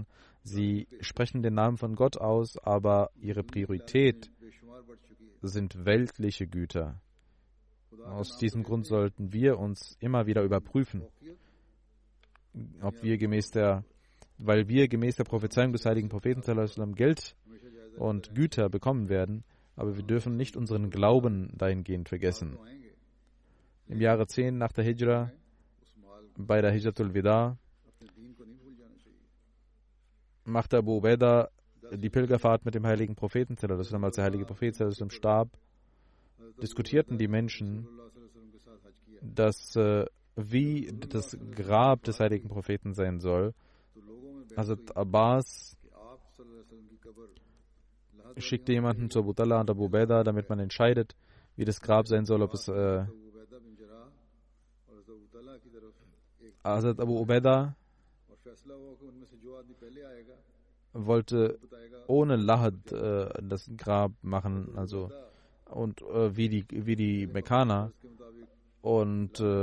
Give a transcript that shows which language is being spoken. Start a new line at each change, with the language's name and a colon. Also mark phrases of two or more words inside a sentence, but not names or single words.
German: Sie sprechen den Namen von Gott aus, aber ihre Priorität sind weltliche Güter. Aus diesem Grund sollten wir uns immer wieder überprüfen, ob wir weil wir gemäß der Prophezeiung des heiligen Propheten
Arabic: صلى الله عليه وسلم
German: Geld und Güter bekommen werden, aber wir dürfen nicht unseren Glauben dahingehend vergessen. Im Jahre 10 nach der Hijra, bei der Hijratul Wida, machte Abu Ubaidah die Pilgerfahrt mit dem heiligen Propheten
Arabic: صلى الله عليه وسلم.
German: Als der heilige Prophet
Arabic: صلى الله عليه وسلم
German: starb, diskutierten die Menschen, wie das Grab des heiligen Propheten sein soll. Hazrat Abbas schickte jemanden zu Abu Talha und Abu Ubaidah, damit man entscheidet, wie das Grab sein soll, ob es Hazrat Abu Ubaidah wollte ohne Lahad das Grab machen, also und wie die Mekkaner, und